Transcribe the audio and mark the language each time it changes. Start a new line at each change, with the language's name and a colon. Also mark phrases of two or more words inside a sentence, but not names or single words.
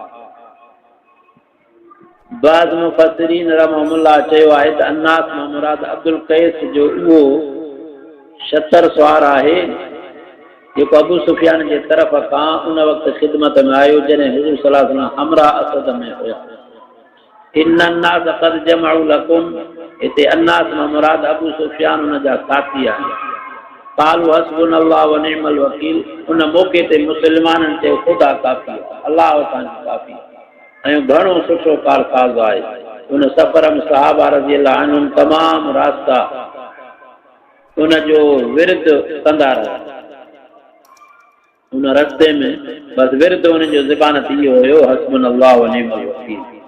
Sindhi: बाज़ मुफ़स्सिरीन रहमहुल्लाह चयो आहे त अन्नास मां मुराद अब्दुल कैस जो उहो शतर सवार आहे जेको अबू सुफियान जे तरफ़ खां उन वक़्तु ख़िदमत में आयो जॾहिं हुज़ूर
Arabic: صلى الله عليه وسلم
Sindhi: हमरा असद में हुया।
Arabic: إن الناس قد جمعوا لكم,
Sindhi: हिते अन्नास मां मुराद अबू सुफियान उन जा साथी आहे।
Arabic: قالوا حسبنا الله ونعم الوكيل,
Sindhi: उन मौक़े ते मुस्लमाननि चयो ख़ुदा काफ़ी आहे, अलाह असांजो काफ़ी ऐं घणो सुठो कारसाज़ आहे। उन सफ़र में सहाबा
Arabic: رضي الله عنهم
Sindhi: तमामु रास्ता उन जो विर्द कंदा रहिया। उन रस्ते में बसि विर्द उन जो ज़बान ते इहो हुयो
Arabic: حسبنا الله ونعم الوكيل.